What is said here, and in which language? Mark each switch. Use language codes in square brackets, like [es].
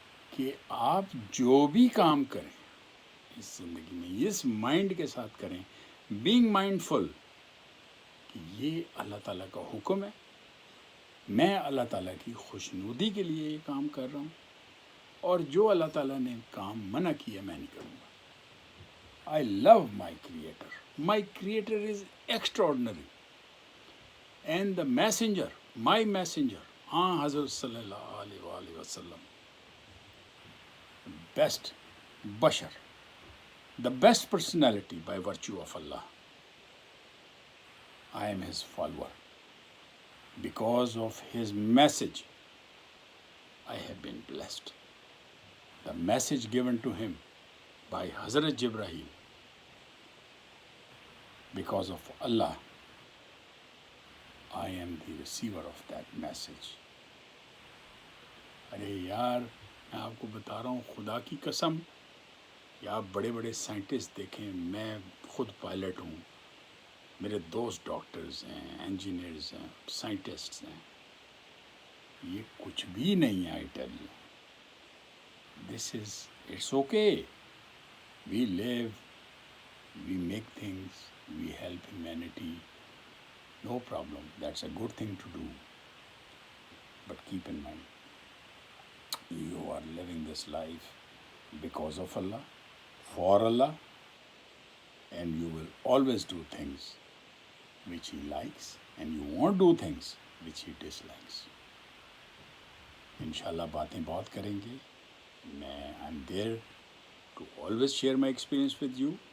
[ur] کہ آپ جو بھی کام کریں اس زندگی میں اس مائنڈ کے ساتھ کریں، [en] being mindful, [ur] کہ یہ اللہ تعالیٰ کا حکم ہے، میں اللہ تعالیٰ کی خوشنودی کے لیے یہ کام کر رہا ہوں، اور جو اللہ تعالیٰ نے کام منع کیا میں نہیں کروں گا۔ [en] I love my creator, my creator is extraordinary, and the messenger, my messenger حضرت صلی اللہ علیہ وآلہ وسلم، بیسٹ بشر، the best personality by virtue of Allah. I am his follower. Because of his message, I have been blessed. The message given to him by Hazrat Jibreel, because of Allah, I am the receiver of that message. [ur] ارے یار میں آپ کو بتا رہا ہوں خدا کی قسم، یا آپ بڑے بڑے سائنٹسٹ دیکھیں، میں خود پائلٹ ہوں، میرے دوست ڈاکٹرز ہیں، انجینئرز ہیں، سائنٹسٹس ہیں، یہ کچھ بھی نہیں ہے۔ [en] I tell you this is, it's okay, we live, we make things, we help humanity, no problem, that's a good thing to do, but keep in mind you are living this life because of Allah, for Allah, and you will always do things which He likes, and you won't do things which He dislikes. [ur] انشاءاللہ باتیں بہت کریں گے، میں [en] I'm there to always share my experience with you.